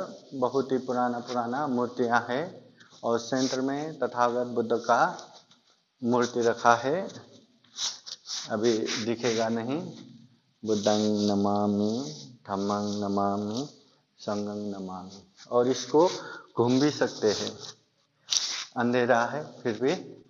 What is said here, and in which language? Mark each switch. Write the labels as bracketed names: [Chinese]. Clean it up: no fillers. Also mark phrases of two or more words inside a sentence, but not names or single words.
[Hindi] बहुत ही पुराना मूर्तियां हैं और सेंटर में तथागत बुद्ध का मूर्ति रखा है, अभी दिखेगा नहीं। [Pali] बुद्धं नमामि, धम्मं नमामि, संघं नमामि। [Hindi] और इसको घूम भी सकते हैं, अंधेरा है फिर भी।